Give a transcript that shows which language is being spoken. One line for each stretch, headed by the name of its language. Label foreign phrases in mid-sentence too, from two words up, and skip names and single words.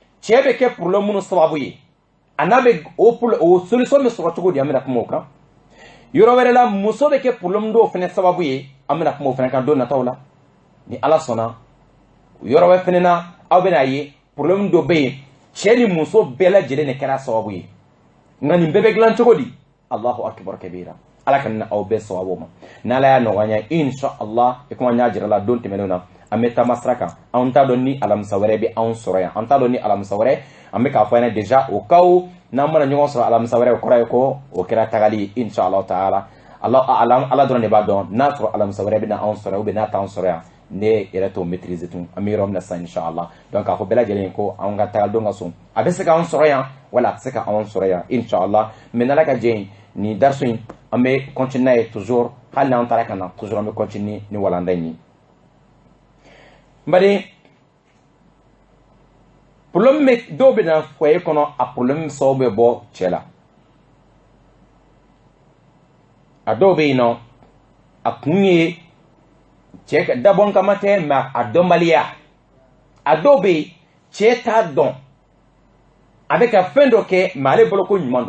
Bambara: cɛ bɛ kɛ problème minnu sababu ye a n'a bɛ o solution bɛ sɔrɔ cogo di an bɛna kuma o kan yɔrɔ wɛrɛ la muso bɛ kɛ problème dɔw fɛnɛ sababu ye an bɛna kuma o fɛnɛ kan don nataw la ni ala sɔnna yɔrɔ wɛrɛ fɛnɛ na aw bɛna ye problème dɔ bɛ yen cɛ ni muso bɛɛ lajɛlen de kɛra sababu ye nka nin bɛɛ bɛ dilan cogo di
Arabic: الله أكبر كبيرا
Bambara: ala ka na aw bɛɛ sababu ma n'ala y'a nɔgɔya
Arabic: إن شاء الله
Bambara: i kuma n y'a jira la don tɛmɛnenw na an bɛ taama sira kan an t'a dɔn ni alamisa wɛrɛ bɛ anw sɔrɔ yan an t'a dɔn ni alamisa wɛrɛ an bɛ k'a fɔ ɲɛna déjà o kaw n'an mana ɲɔgɔn sɔrɔ alamisa wɛrɛ o kɔrɔ ye ko o kɛra tagali ye
Arabic: إن شاء الله تعالى
Bambara: ala dɔrɔn de b'a dɔn n'a sɔrɔ alamisa wɛrɛ bɛ na anw sɔrɔ ou n'a t'anw sɔrɔ yan ne yɛrɛ t'o maîtriser tun an bɛ yɔrɔ min na sisan
Arabic: إن شاء الله
Bambara: donc k'a fɔ bɛɛ lajɛlen ko an ka tagali don ka sɔn a bɛ se k'anw sɔrɔ yan wala a tɛ se k'anw sɔrɔ yan
Arabic: إن شاء الله
Bambara: mais n'ala ka jɛ ye nin darisu in an bɛ continuer n'a ye toujours hali n'an taara ka na toujours an bɛ continuer ni walanda in ye bari problème bɛ dɔw bɛ na foyer kɔnɔ a problème sababu bɛ bɔ cɛ la a dɔw bɛ yen nɔ a kun ye cɛ ka dabɔ kama tɛ mais a dɔnbaliya a dɔw bɛ yen cɛ t'a dɔn a bɛ ka fɛn dɔ kɛ mais ale bolo ko ɲuman